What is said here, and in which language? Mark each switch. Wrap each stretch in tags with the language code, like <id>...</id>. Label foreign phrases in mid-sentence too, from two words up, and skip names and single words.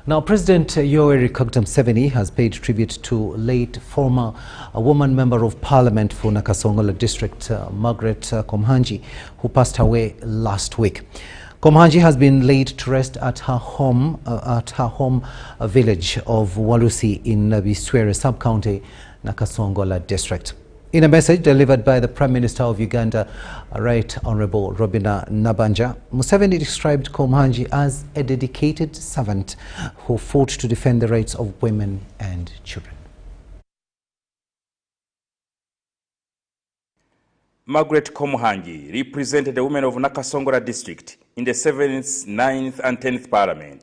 <en>Now, President Yoweri Museveni has paid tribute to late former woman member of parliament for Nakasongola district, Margaret Komuhangi, who passed away last week. Komuhangi has been laid to rest at her home village of Walusi in Biswere sub-county, Nakasongola district. In a message delivered by the Prime Minister of Uganda, Right Honourable Robina Nabanja, Museveni described Komuhangi as a dedicated servant who fought to defend the rights of women and children. Margaret Komuhangi represented the women of Nakasongola district in the 7th, 9th and 10th Parliament.</en>